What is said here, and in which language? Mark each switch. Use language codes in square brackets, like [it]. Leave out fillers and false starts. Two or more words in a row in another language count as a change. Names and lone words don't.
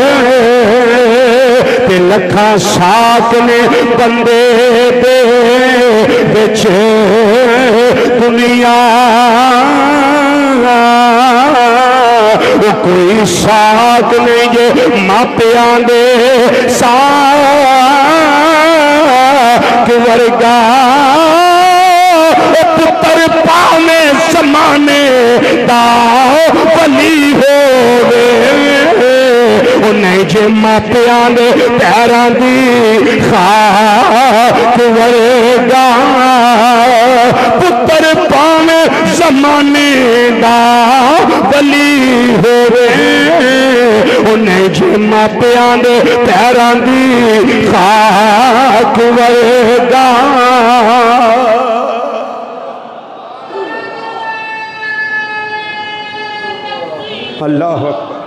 [pa] تے لکھا ساک نے بندے دے وچ دنیا وو کوئی ساک نہیں جے ماپیاں دے سا ورگا پتر پاوے زمانے دا ولی ہووے انہیں جے ماپیاں دے پیراں دی خاک ورگا پتر پاوے زمانے دا ولی ہووے انہیں جے ماپیاں دے پیراں دی خاک ورگا [ar] اللہ اکبر